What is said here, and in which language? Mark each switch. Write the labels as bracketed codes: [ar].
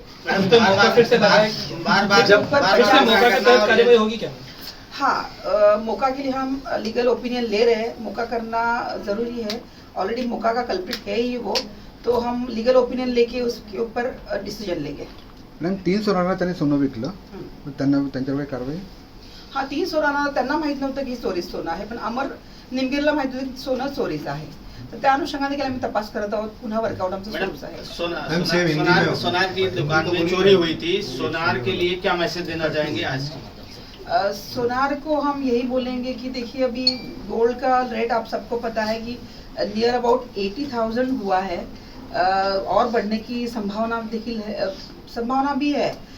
[hi] कार्रवाई होगी क्या? हाँ, मौका के लिए हम लीगल ओपिनियन ले रहे हैं। मौका करना ज़रूरी है, ऑलरेडी मौका का कल्प्रिट है ही वो, तो हम लीगल ओपिनियन लेके उसके ऊपर डिसीजन लेंगे। [mr] मॅम 3 सोनाला त्यांनी सोनं विकलं, त्यांना त्यांच्यावर काय कारवाई? हाँ, 3 सोना त्यांना माहित नव्हतं की चोरीस सोनं आहे, पण अमर निमगिरीला माहित होतं की सोनं चोरीचं आहे। तर त्या अनुषंगाने आम्ही तपास करत आहोत, पुन्हा वर्कआउट आमचं सुरूच आहे। [hi] सोनार की दुकान में चोरी हुई थी, सोनार के लिए क्या मैसेज देना चाहेंगे आज? सोनार को हम यही बोलेंगे कि देखिए अभी गोल्ड का रेट आप सबको पता है कि नियर अबाउट 80,000 हुआ है, और बढ़ने की संभावना भी है।